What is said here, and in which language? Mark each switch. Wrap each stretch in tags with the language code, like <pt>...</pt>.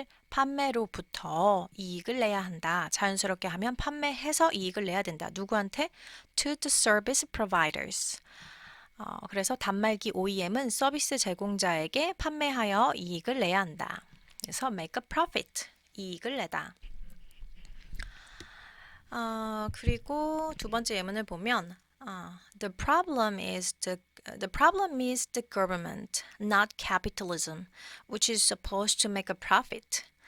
<ko>판매로부터 이익을 내야 한다. 자연스럽게 하면 판매해서 이익을 내야 된다. 누구한테?</ko> <en>To the service providers.</en> <ko>그래서 단말기 OEM은 서비스 제공자에게 판매하여 이익을 내야 한다. 그래서</ko> <en>make a profit.</en> <ko>이익을 내다. 그리고 두 번째 예문을 보면</ko> <en>the problem is the government, not capitalism, which is supposed to make a profit.</en>